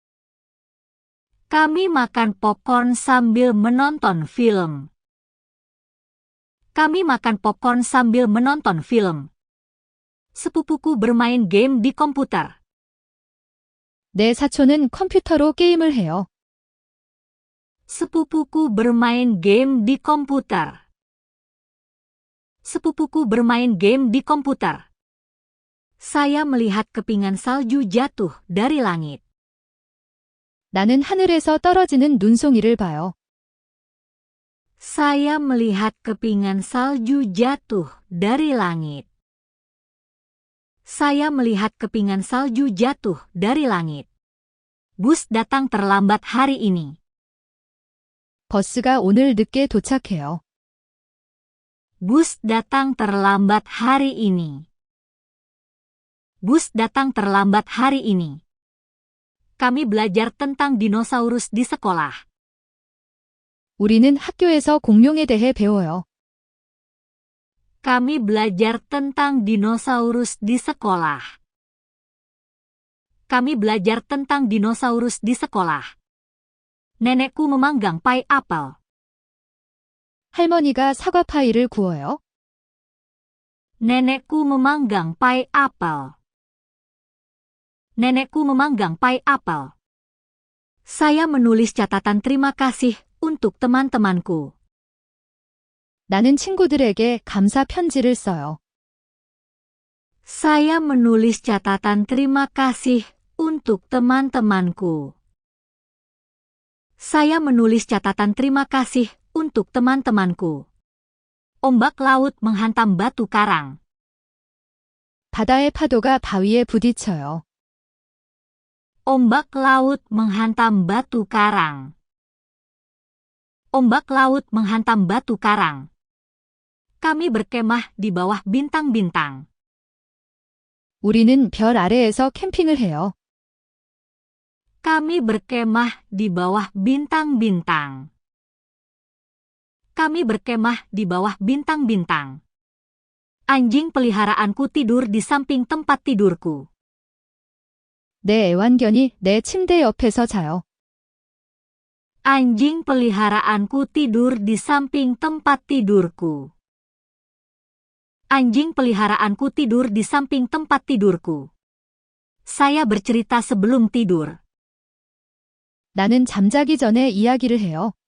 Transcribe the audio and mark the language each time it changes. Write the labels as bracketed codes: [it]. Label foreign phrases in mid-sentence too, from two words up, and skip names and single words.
[id] Kami makan popcorn sambil menonton film. Kami makan popcorn sambil menonton film. Sepupuku bermain game di komputer. [ko] 내 사촌은 컴퓨터로 게임을 해요. [id] Sepupuku bermain game di komputer. Sepupuku bermain game di komputer. Saya melihat kepingan salju jatuh dari langit. [ko] 나는 하늘에서 떨어지는 눈송이를 봐요. [id] Saya melihat kepingan salju jatuh dari langit. Saya melihat kepingan salju jatuh dari langit. Bus datang terlambat hari ini. [ko] 버스가 오늘 늦게 도착해요. [id] Bus datang terlambat hari ini. Bus datang terlambat hari ini. Kami belajar tentang dinosaurus di sekolah. [ko] 우리는 학교에서 공룡에 대해 배워요. [id] Kami belajar tentang dinosaurus di sekolah. Kami belajar tentang dinosaurus di sekolah. Nenekku memanggang pai apel. [ko] 할머니가 사과 파이를 구워요. [id] Nenekku memanggang pai apel. Nenekku memanggang pai apel. Saya menulis catatan terima kasih untuk teman-temanku. [ko] 나는 친구들에게 감사 편지를 써요. [id] Saya menulis catatan terima kasih untuk teman-temanku. Saya menulis catatan terima kasih untuk teman-temanku. Ombak laut menghantam batu karang. [ko] 바다의 파도가 바위에 부딪혀요. [id] Ombak laut menghantam batu karang. Ombak laut menghantam batu karang. Kami berkemah di bawah bintang-bintang. [ko] 우리는 별 아래에서 캠핑을 해요. [id] Kami berkemah di bawah bintang-bintang. Kami berkemah di bawah bintang-bintang. Anjing peliharaanku tidur di samping tempat tidurku. [ko] 내 애완견이 내 침대 옆에서 자요. [id] Anjing peliharaanku tidur di samping tempat tidurku. Anjing peliharaanku tidur di samping tempat tidurku. Saya bercerita sebelum tidur. [ko] 나는 잠자기 전에 이야기를 해요.